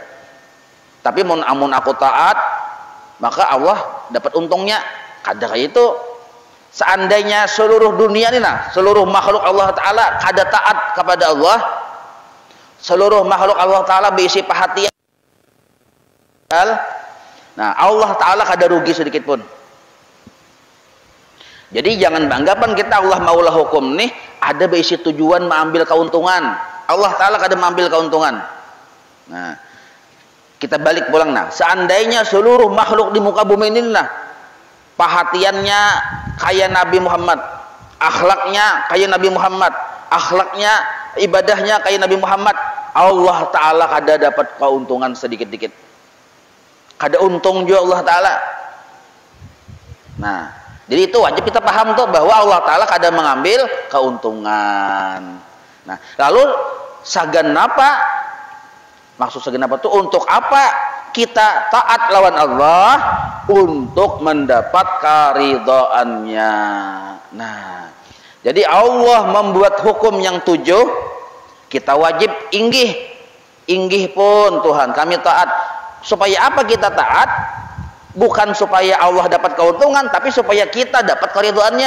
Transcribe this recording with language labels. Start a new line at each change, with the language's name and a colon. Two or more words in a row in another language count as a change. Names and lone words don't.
Banjar: Tapi mun amun aku taat maka Allah dapat untungnya. Kada kayak itu. Seandainya seluruh dunia ini nah, seluruh makhluk Allah Ta'ala kada taat kepada Allah, seluruh makhluk Allah Ta'ala berisi perhatian, nah Allah Ta'ala kada rugi sedikit pun. Jadi jangan beranggapan kita Allah maulah hukum nih ada berisi tujuan mengambil keuntungan. Allah Ta'ala kada mengambil keuntungan. Nah, kita balik pulang nah. Seandainya seluruh makhluk di muka bumi ini nah perhatiannya kayak Nabi Muhammad, akhlaknya kayak Nabi Muhammad, akhlaknya ibadahnya kayak Nabi Muhammad, Allah Ta'ala kada dapat keuntungan sedikit-dikit. Kada untung juga Allah Ta'ala. Nah, jadi itu wajib kita paham tuh bahwa Allah Ta'ala kada mengambil keuntungan. Nah, lalu sagan apa? Maksud sagan apa tuh? Untuk apa kita taat lawan Allah?
Indonesian: Untuk mendapat karidhaannya.
Banjar: Nah, jadi Allah membuat hukum yang 7, kita wajib inggih pun Tuhan kami taat.
Indonesian: Supaya apa kita taat? Bukan supaya Allah dapat keuntungan, tapi supaya kita dapat karidhaannya.